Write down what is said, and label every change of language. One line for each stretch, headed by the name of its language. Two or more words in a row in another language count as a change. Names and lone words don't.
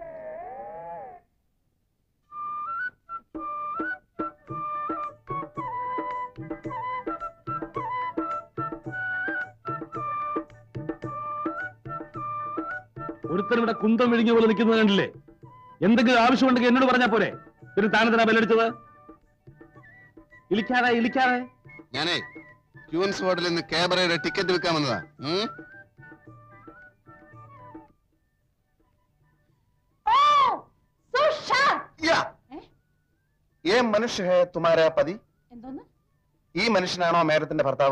Malayalam: ഒരുത്തൻ ഇവിടെ കുന്തം വിഴിഞ്ഞ പോലെ നിൽക്കുന്നത് കണ്ടില്ലേ? എന്തെങ്കിലും ആവശ്യമുണ്ടെങ്കിൽ എന്നോട് പറഞ്ഞാ പോരെ? പിന്നെ താനെന്തിനാ ബെല്ലടിച്ചത്? ഇളിക്കാതെ ഞാനേ ക്യൂൻസ് ഹോട്ടലിൽ നിന്ന് ക്യാബറയുടെ ടിക്കറ്റ് വിൽക്കാൻ വന്നതാ.
Hindi: ये मनुष्य है तुम्हारा पति?
Malayalam: ഈ മനുഷ്യനാണോ മേഡത്തിന്റെ ഭർത്താവ്?